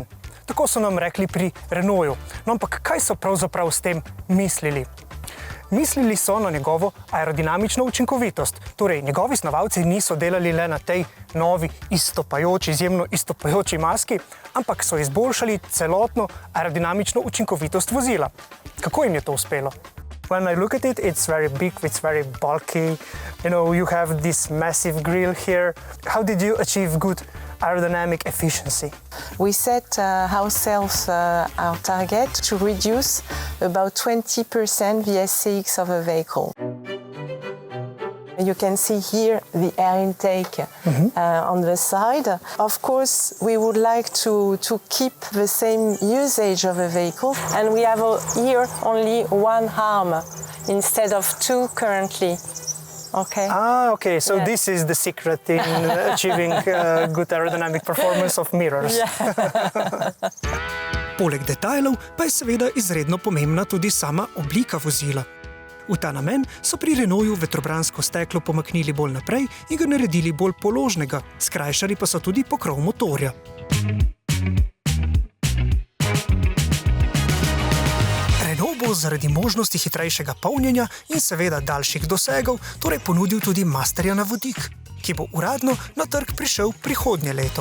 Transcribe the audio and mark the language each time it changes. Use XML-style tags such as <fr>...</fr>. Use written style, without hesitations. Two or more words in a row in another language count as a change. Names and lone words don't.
<sl>Tako so nam rekli pri Renaultu. No, ampak kaj so pravzaprav s tem mislili? Mislili so na njegovo aerodinamično učinkovitost. Torej, njegovi snovalci niso delali le na tej novi izjemno izstopajoči maski, ampak so izboljšali celotno aerodinamično učinkovitost vozila. Kako jim je to uspelo?</sl> <en>When I look at it, it's very big, it's very bulky. You have this massive grille here. How did you achieve good aerodynamic efficiency? We set ourselves our target to reduce about 20% the SCX of a vehicle. You can see here the air intake on the side. Of course, we would like to keep the same usage of a vehicle, and we have here only one arm instead of two currently. Okay. Okay. So this is the secret in achieving good aerodynamic performance of mirrors.</en> <sl>Poleg detajlov pa je seveda izredno pomembna tudi sama oblika vozila. V ta namen so pri Renaultu vetrobransko steklo pomaknili bolj naprej in ga naredili bolj položnega, skrajšali pa so tudi pokrov motorja. Renault bo zaradi možnosti hitrejšega polnjenja in seveda daljših dosegov torej ponudil tudi masterja na vodik, ki bo uradno na trg prišel prihodnje leto.</sl>